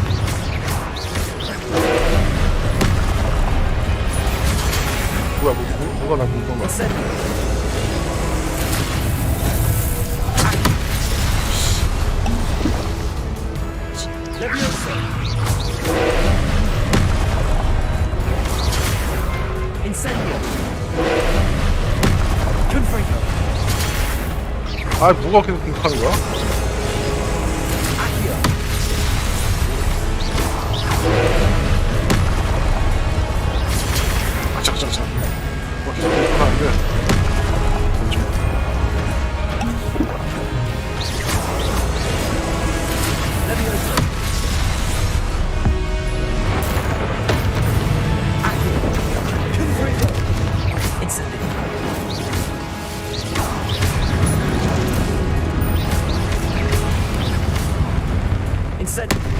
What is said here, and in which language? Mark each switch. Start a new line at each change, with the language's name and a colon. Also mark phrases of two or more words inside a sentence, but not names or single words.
Korean: 뭐가 나 궁금해.
Latin: Incendio. Leviosa. Incendio. Confringo.
Korean: 아, 뭐가 계속 공격하는 거야?
Latin: Accio.
Korean: 아, 잠깐. 뭐가 계속 공격하는데.
Latin: Leviosa. Accio. Confringo. Incendio. Incendio.